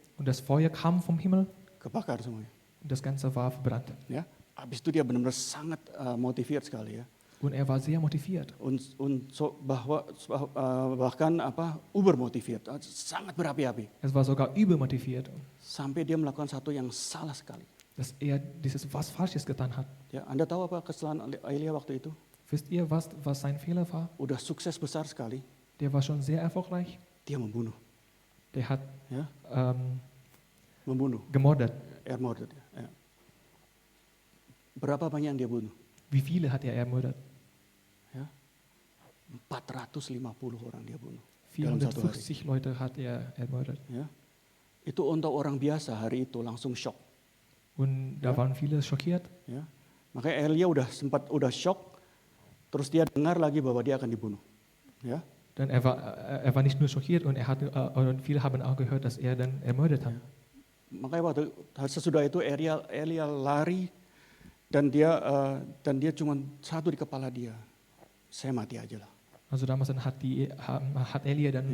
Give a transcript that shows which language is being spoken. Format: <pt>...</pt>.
<de>und das Feuer kam vom Himmel</de> <id>kebakar semuanya.</id> <de>und das Ganze war verbrannt.</de> <id>Ya, habis itu dia benar-benar sangat</id> <de>motiviert</de> <id>sekali ya.</id> <de>Und er war sehr motiviert.</de> <id>Bahkan</id> <de>uber motiviert,</de> <id>sangat berapi-api.</id> <de>Er war sogar übermotiviert,</de> <id>Sampai dia melakukan satu yang salah sekali.</id> <de>dass er dieses was Falsches getan hat.</de> <id>Ya, Anda tahu apa kesalahan Elia waktu itu?</id> <de>Wisst ihr, was sein Fehler war?</de> <id>Udah sukses besar sekali,</id> <de>Der war schon sehr erfolgreich.</de> <id>dia membunuh.</id> <de>Der hat</de> <id>Ya, membunuh.</id> <de>gemordet.</de> <en>Murdered. Ya.</en> <id>Berapa banyak yang dia bunuh?</id> <de>Wie viele hat er ermordet?</de> <id>Ya. 450 orang dia bunuh. Dalam satu hari.</id> <de>450 Leute hat er ermordet.</de> <id>Ya. Itu untuk orang biasa hari itu langsung shock.</id> <de>Und da waren viele schockiert. Ya.</de> <id>Makanya Elia udah shock, terus dia dengar lagi bahwa dia akan dibunuh. Ya.</id> <de>Denn er war nicht nur schockiert und und viele haben auch gehört, dass er dann ermordet hat.</de> <id>Makanya sesudah itu Elia lari dan dia cuma satu di kepala dia. Saya mati aja lah.</id> <de>Also damals dann hat Elia dann</de>